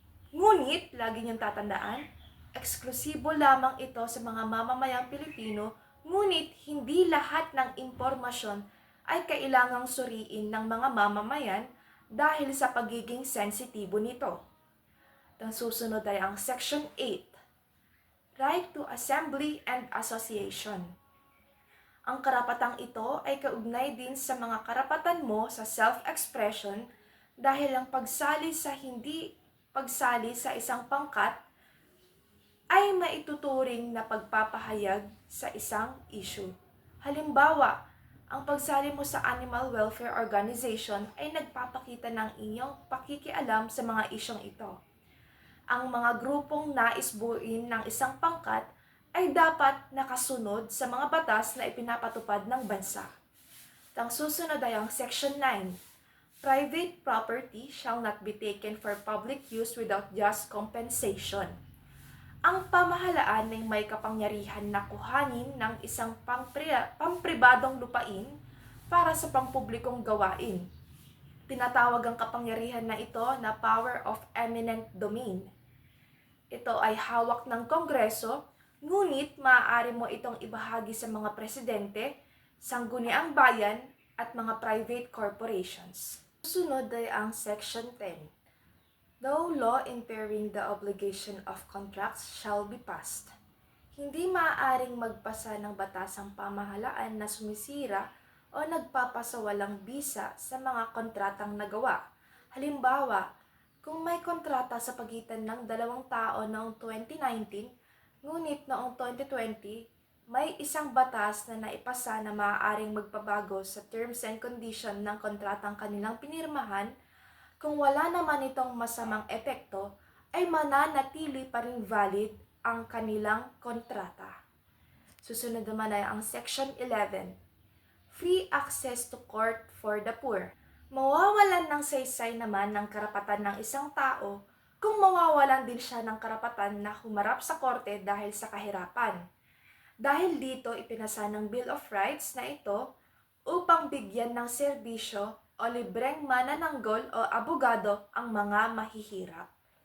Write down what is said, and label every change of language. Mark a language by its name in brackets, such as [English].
[Filipino] Ngunit, lagi niyong tatandaan, eksklusibo lamang ito sa mga mamamayang Pilipino, ngunit hindi lahat ng impormasyon ay kailangang suriin ng mga mamamayan dahil sa pagiging sensitibo nito. At ang susunod ay ang Section 8, [English] right to assembly and association. [Filipino] Ang karapatang ito ay kaugnay din sa mga karapatan mo sa self-expression dahil ang hindi pagsali sa isang pangkat ay maituturing na pagpapahayag sa isang issue. Halimbawa, ang pagsali mo sa animal welfare organization ay nagpapakita ng iyong pakikialam sa mga isyong ito. Ang mga grupong nais buuin ng isang pangkat ay dapat nakasunod sa mga batas na ipinapatupad ng bansa. Ang susunod ay ang Section 9. [English] Private property shall not be taken for public use without just compensation. [Filipino] Ang pamahalaan ay may kapangyarihan na kuhanin ng isang pampribadong lupain para sa pampublikong gawain. Tinatawag ang kapangyarihan na ito na power of eminent domain. Ito ay hawak ng Kongreso, ngunit maaari mo itong ibahagi sa mga presidente, sangguniang bayan, at mga private corporations. Susunod ay ang Section 10. [English] No law impairing the obligation of contracts shall be passed. [Filipino] Hindi maaaring magpasa ng batas ang pamahalaan na sumisira o nagpapasawalang bisa sa mga kontratang nagawa. Halimbawa, kung may kontrata sa pagitan ng dalawang tao noong 2019, ngunit noong 2020, may isang batas na naipasa na maaaring magpabago sa terms and condition ng kontratang kanilang pinirmahan. Kung wala naman itong masamang epekto, ay mananatili pa rin valid ang kanilang kontrata. Susunod naman ay ang Section 11. [English] Free access to court for the poor. [Filipino] Mawawalan ng saysay naman ng karapatan ng isang tao kung mawawalan din siya ng karapatan na humarap sa korte dahil sa kahirapan. Dahil dito ipinasa ng Bill of Rights na ito upang bigyan ng serbisyo o libreng manananggol o abogado ang mga mahihirap.